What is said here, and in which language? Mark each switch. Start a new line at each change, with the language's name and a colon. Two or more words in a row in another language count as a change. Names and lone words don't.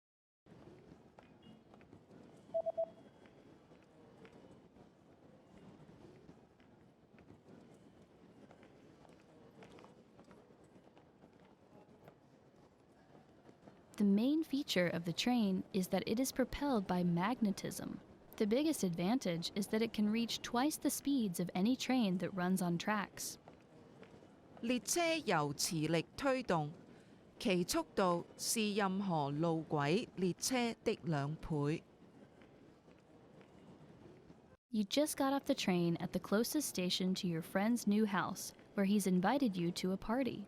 English: The main feature of the train is that it is propelled by magnetism. The biggest advantage is that it can reach twice the speeds of any train that runs on tracks.
Chinese: 列車由磁力推動，其速度是任何路軌列車的2倍。
English: You just got off the train at the closest station to your friend's new house, where he's invited you to a party.